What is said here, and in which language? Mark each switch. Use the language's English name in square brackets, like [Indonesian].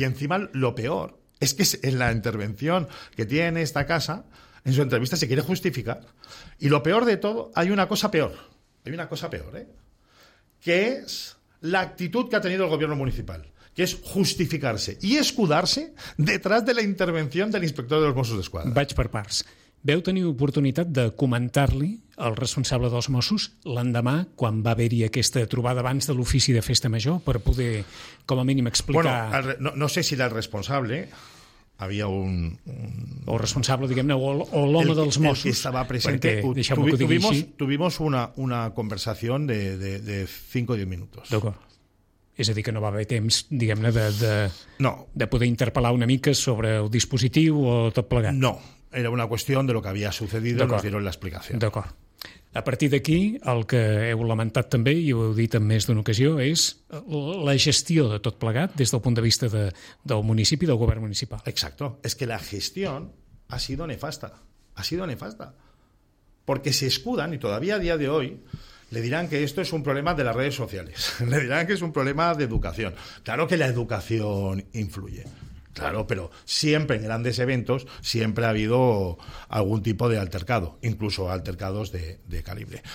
[Spanish] Y encima lo peor es que en la intervención que tiene esta casa, en su entrevista se quiere justificar. Y lo peor de todo, hay una cosa peor, ¿eh? Que es la actitud que ha tenido el gobierno municipal, que es justificarse y escudarse detrás de la intervención del inspector de los Mossos d'Esquadra. [Catalan] Vaig per parts. Veu tenir oportunitat de comentar-li al responsable dels Mossos l'endemà, quan va haver-hi aquesta trobada abans de l'ofici de festa major, per poder, com a mínim, explicar... Bueno, no sé si era el responsable... Havia un... O responsable, diguem-ne, o l'home el, dels Mossos. El que estava present. [Spanish] Tuvimos [Catalan] una conversació de 5 o 10 minuts. D'acord. És a dir, que no va haver temps, diguem-ne, de poder interpel·lar una mica sobre el dispositiu o tot plegat. No. Era una qüestió de [Spanish] lo que [Catalan] havia [Spanish] sucedido. [Catalan] D'acord. [Spanish] Nos dieron la explicación. [Catalan] D'acord. A partir d'aquí, el que heu lamentat també, i ho heu dit en més d'una ocasió, és la gestió de tot plegat des del punt de vista del municipi, del govern municipal. [Spanish] Exacto. Es que la gestión ha sido nefasta. Ha sido nefasta. Porque se escudan, y todavía a día de hoy, le dirán que esto es un problema de las redes sociales. Le dirán que es un problema de educación. Claro que la educación influye. Claro, pero siempre en grandes eventos siempre ha habido algún tipo de altercado, incluso altercados de calibre.